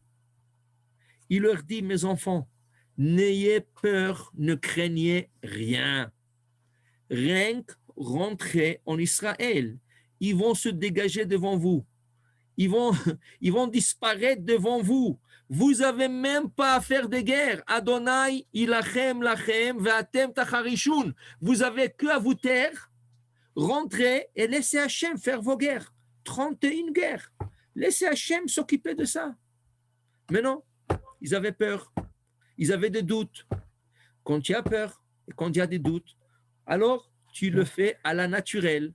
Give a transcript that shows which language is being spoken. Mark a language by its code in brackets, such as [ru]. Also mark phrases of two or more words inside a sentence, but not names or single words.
[fr] Il leur dit, mes enfants, n'ayez peur, ne craignez rien. Rien que rentrez en Israël. Ils vont se dégager devant vous. Ils vont disparaître devant vous. Vous n'avez même pas à faire de guerre. [he] ה' ילחם לכם ואתם תחרישון. [fr] Vous avez que à vous taire, rentrez et laissez Hachem faire vos guerres. 31 guerres. Laissez Hachem s'occuper de ça. Mais non. Ils avaient peur, ils avaient des doutes. Quand il y a peur et quand il y a des doutes, alors tu le fais à la naturelle.